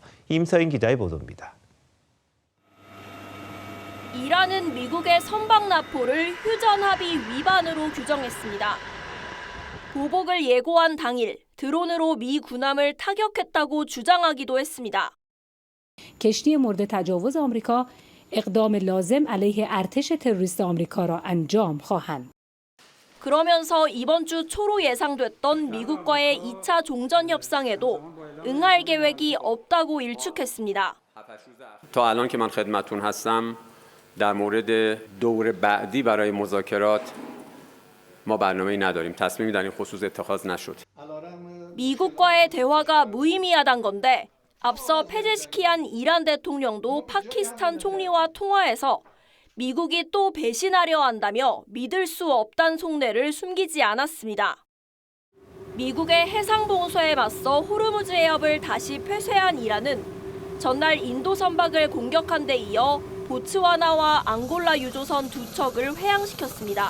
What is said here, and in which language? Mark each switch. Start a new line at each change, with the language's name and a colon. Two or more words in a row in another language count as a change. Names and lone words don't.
Korean: 임서인 기자의 보도입니다. 이란은 미국의 선박 납포를 휴전 합의 위반으로 규정했습니다. 보복을 예고한 당일 드론으로 미 군함을 타격했다고 주장하기도 했습니다.
Persian: کشتی مورد تجاوز آمریکا اقدام لازم علیه ارتش تروریست آمریکا را انجام خواهند.
Korean: 그러면서 이번 주 초로 예상됐던 미국과의 2차 종전 협상에도 응할 계획이 없다고 일축했습니다.
Persian: تا الان که من خدمتتون هستم در مورد دور بعدی برای مذاکرات ما برنامه‌ای نداریم. تصمیمی در این خصوص اتخاذ نشد.
Korean: 미국과의 대화가 무의미하단 건데 앞서 페제시키안 이란 대통령도 파키스탄 총리와 통화에서 미국이 또 배신하려 한다며 믿을 수 없다는 속내를 숨기지 않았습니다. 미국의 해상 봉쇄에 맞서 호르무즈 해협을 다시 폐쇄한 이란은 전날 인도 선박을 공격한 데 이어 보츠와나와 앙골라 유조선 2척을 회항시켰습니다.